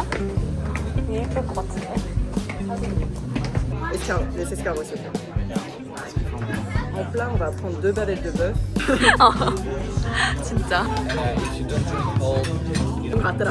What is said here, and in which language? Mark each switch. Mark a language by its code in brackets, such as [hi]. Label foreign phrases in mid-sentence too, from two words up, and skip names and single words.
[ko] 예쁠 것 같은데? [fr] Et tiens, les escargots, s'il te plaît. En plat, on va prendre 2 bavelles de bœuf. [ko] 진짜? Ratra.